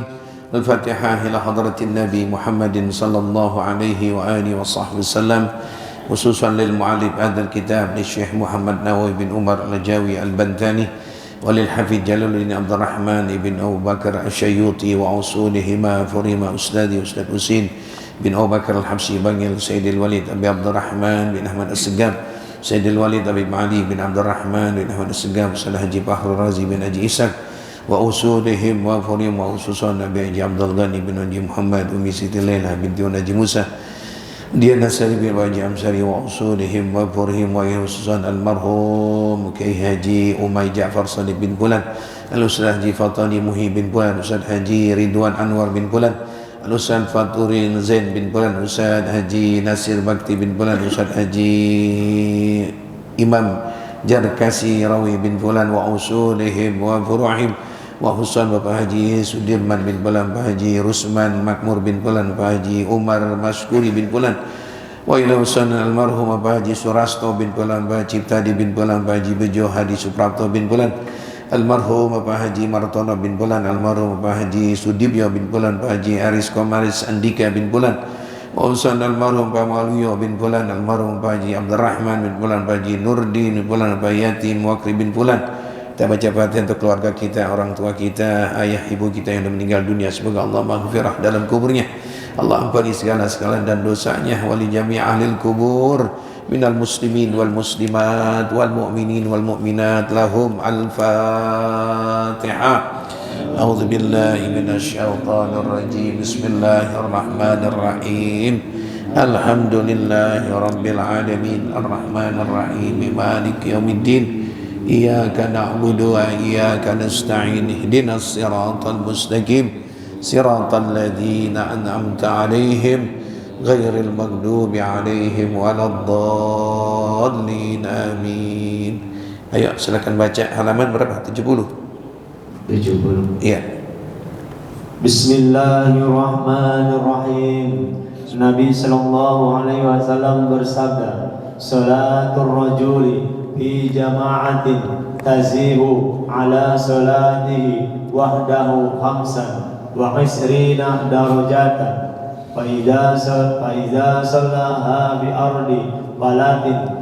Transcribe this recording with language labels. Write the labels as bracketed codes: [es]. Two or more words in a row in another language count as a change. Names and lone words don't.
[ar] الفاتحة إلى حضرة النبي محمد صلى الله عليه وآله وصحبه وسلم، خصوصا للمعلم هذا الكتاب للشيخ محمد نووي بن عمر الجاوي البنتاني، وللحفيد جلال بن عبد الرحمن بن أبو بكر الشيوطي وأصولهما فريما أستاذي أستاذ حسين بن أبو بكر الحبشي بن سيد الوليد أبي عبد الرحمن بن أحمد السقاف، Sayyidil Walid Habib Ali bin Abdul Rahman [id] bin Ahmad As-Segaf, Salah Haji Bahrul Razi bin Haji Ishaq, [ar] وأصولهم وفروعهم وخصوصا [id] Nabi Haji Abdul Ghani bin Haji Muhammad, Umi Siti Laila binti Haji Musa, Dia Nasari bin Haji Amsari, [ar] وأصولهم وفروعهم وخصوصا [id] almarhum Kiai Haji Umay Ja'far Sadiq bin Bulan, Al-Ustaz Haji Fatani Muhi bin Bulan, Ustaz Haji Ridwan Anwar bin Bulan, Al-Ustaz Faturin Zain bin Bulan, Ustaz Haji Nasir Bakti bin Bulan, Ustaz Haji Imam Jarkasi Rawi bin Bulan, [ar] وأصولهم وفروعهم وخصوصا [id] Bapak Haji Sudirman bin Bulan, Bapak Haji Rusman Makmur bin Bulan, Bapak Haji Umar Maskuri bin Bulan, [ar] وإلى خصوصا [id] almarhum Bapak Haji Surasto bin Bulan, Bapak Haji Ciptadi bin Bulan, Bapak Haji Bejo Hadi Suprapto bin Bulan, almarhum Bapak Haji Martono bin Bulan, almarhum Bapak Haji Sudibyo bin Bulan, Bapak Haji Aris Komaris Andika bin Bulan, [ar] وخصوصا [id] almarhum Bapak Maluyo bin Bulan, almarhum Bapak Haji Abdurrahman bin Bulan, Bapak Haji Nurdin bin Bulan, Bapak Yatim Wakri bin Bulan. Kita baca Fatihah untuk keluarga kita, orang tua kita, ayah ibu kita yang sudah meninggal dunia. Semoga Allah maghfirah dalam kuburnya, Allah ampuni segala dan dosanya. [ar] ولجميع أهل القبور من المسلمين والمسلمات والمؤمنين والمؤمنات لهم الفاتحة. أعوذ بالله من الشيطان الرجيم. بسم الله الرحمن الرحيم. الحمد لله رب العالمين الرحمن الرحيم مالك يوم الدين. إياك نعبد وإياك نستعين. اهدنا الصراط المستقيم. صراط الذين أنعمت عليهم غير المغضوب عليهم ولا الضالين. Amin. [id] Ayo silakan baca halaman berapa? 70. Iya. [ar] بسم الله الرحمن الرحيم. النبي صلى الله عليه وسلم bersabda, صلاة الرجل في جماعة تزيد على صلاته وحده خمسا وعشرين درجة فإذا صلاها بأرض فلاة